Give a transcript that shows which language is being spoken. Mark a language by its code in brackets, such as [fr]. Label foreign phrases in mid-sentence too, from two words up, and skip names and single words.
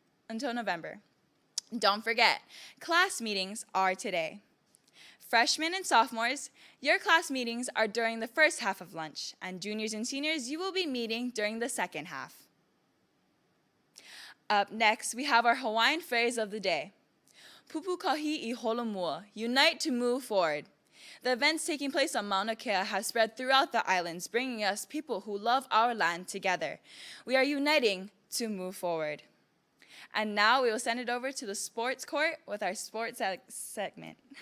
[en] Don't forget, class meetings are today. Freshmen and sophomores, your class meetings are during the first half of lunch, and juniors and seniors, you will be meeting during the second half. Up next, we have our Hawaiian phrase of the day. [haw] Pupu kahi I holomua, [en] unite to move forward. The events taking place on Mauna Kea have spread throughout the islands, bringing us people who love our land together. We are uniting to move forward. And now we will send it over to the sports court with our sports segment.